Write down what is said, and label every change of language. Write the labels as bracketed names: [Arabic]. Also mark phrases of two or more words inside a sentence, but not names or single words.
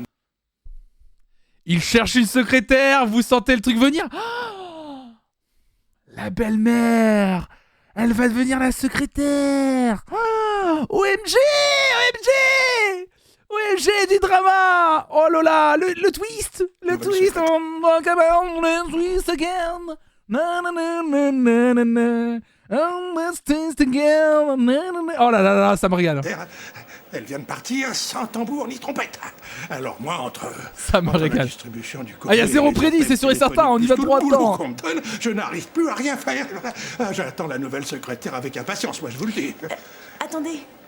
[French] Il cherche une secrétaire, vous sentez le truc venir? Oh, la belle-mère, elle va devenir la secrétaire. Oh, [English] OMG, OMG, OMG [French] du drama. Oh là là, le twist, le twist. Le [English] twist again. [French] Na na na na na na na. [English] Let's twist again. Na na na. [French] Oh là là là, ça me régale. Elle vient de partir sans tambour ni trompette. Alors moi, entre me la régale. distribution du Ah, il y a zéro prédit, c'est sûr et certain, on y va droit dedans. Je n'arrive plus à rien faire. J'attends la nouvelle secrétaire avec impatience, moi je vous le dis. Attendez.